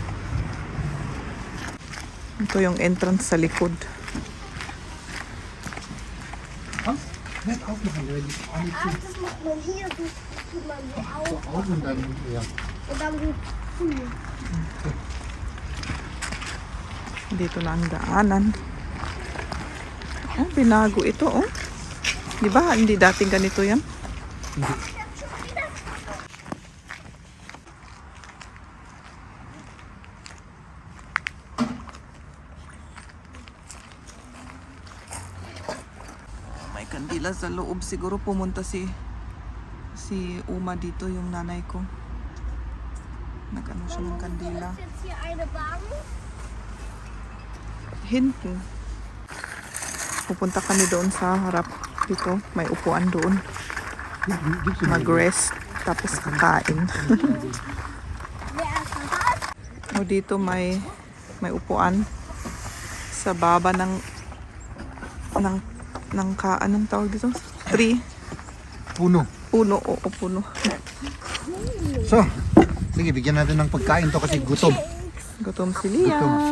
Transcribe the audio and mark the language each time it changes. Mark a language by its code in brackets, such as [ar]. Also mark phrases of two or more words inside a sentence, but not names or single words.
[tl] Ito yung entrance sa likod. Net out na already. [de] Das macht man hier, so tut man so auf Out und dann, ja. und dann so zu. [tl] Dito na ang daanan. Oh, binago ito, oh. Di ba? Hindi dating ganito yan. May kandila sa loob. Siguro pumunta si Uma dito, yung nanay ko. Nag-ano siya ng kandila. [de] Ist jetzt hier eine Bank? Hinten. [tl] Pupunta kami doon sa harap dito. May upuan doon. Mag-rest. Tapos kakain. [de] Wer ist das? [tl] O dito may upuan sa baba ng anong tawag dito? Tree. Puno. Puno. Oo, puno. So, sige, bigyan natin ng pagkain to kasi gutom. Gutom si Liam.